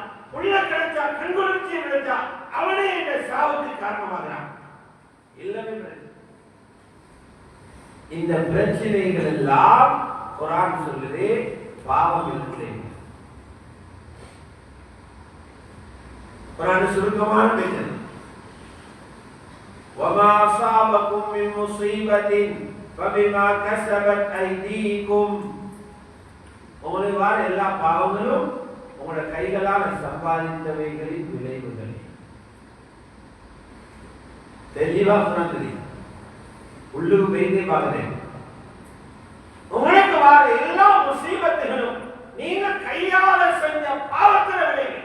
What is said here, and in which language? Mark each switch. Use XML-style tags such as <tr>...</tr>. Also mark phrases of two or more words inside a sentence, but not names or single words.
<ta>உள்ள கிடைச்சா, கண்குளிர்ச்சியை கிடைச்சா, அவனே இந்த சாவுக்கு காரணமாகிறான். எல்லாமே இந்த பிரச்சனைகள் எல்லாம் குர்ஆன் சொல்லுது பாவம் இருக்குது. குர்ஆன் சுருக்கமான பேச்சு.</ta> <ar>وَمَا أَصَابَكُم مِّن مُّصِيبَةٍ فَبِمَا كَسَبَتْ أَيْدِيكُم.</ar> <ta>உங்களை வார எல்லா பாவங்களும் உங்களோட கைகளால் சம்பாதித்தவைகளின் விளைவுகள். தெளிவா சொன்னது உள்ளுக்கு போயிட்டே பார்க்கிறேன். உங்களுக்கு வார எல்லா முசீபத்துகளும் நீங்க கையால செஞ்ச பாவத்தின் விளைவு.</ta>